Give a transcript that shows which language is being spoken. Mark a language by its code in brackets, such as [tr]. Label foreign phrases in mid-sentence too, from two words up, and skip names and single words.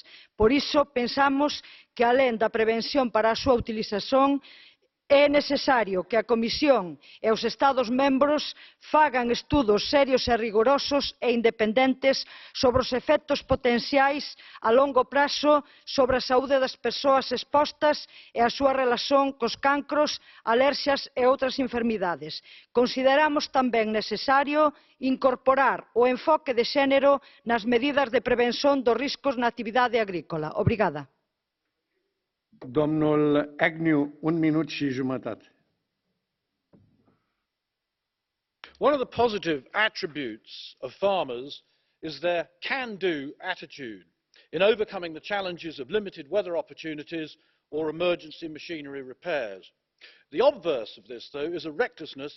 [gl] Por iso, pensamos que, alén da prevención para a súa utilización, é necesario que a Comisión e os Estados membros fagan estudos serios e rigorosos e independentes sobre os efectos potenciais a longo prazo sobre a saúde das persoas expostas e a súa relación cos cancros, alerxias e outras enfermidades. Consideramos tamén necesario incorporar o enfoque de xénero nas medidas de prevención dos riscos na actividade agrícola. Obrigada. [ro] Domnul Agnew, un minut și jumătate. [en] One of the positive attributes of farmers is their can-do attitude in overcoming the challenges of limited weather opportunities or emergency machinery repairs. The obverse of this, though, is a recklessness